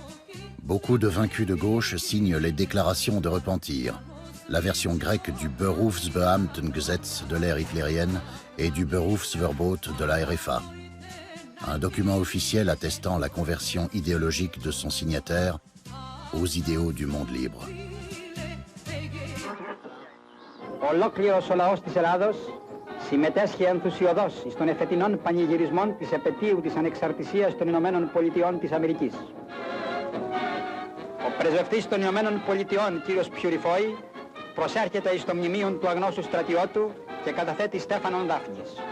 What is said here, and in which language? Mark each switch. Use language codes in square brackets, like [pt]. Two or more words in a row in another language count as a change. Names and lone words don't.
[fr] Beaucoup de vaincus de gauche signent les déclarations de repentir, la version grecque du Berufsbeamtengesetz de l'ère hitlérienne et du Berufsverbot de la RFA. Un document officiel attestant la conversion idéologique de son signataire aux idéaux du monde libre. [el] Ολόκληρος ο λαός της Ελλάδος συμμετέσχε ενθουσιωδώς στον εφετινών πανηγυρισμών της επετείου της ανεξαρτησίας των Ηνωμένων Πολιτειών της Αμερικής. Ο πρεσβευτής των Ηνωμένων Πολιτειών, κύριος Πιουριφόη, προσέρχεται εις το μνημείο του αγνώσου στρατιώτου και καταθέτει Στέφανον Δάφνης.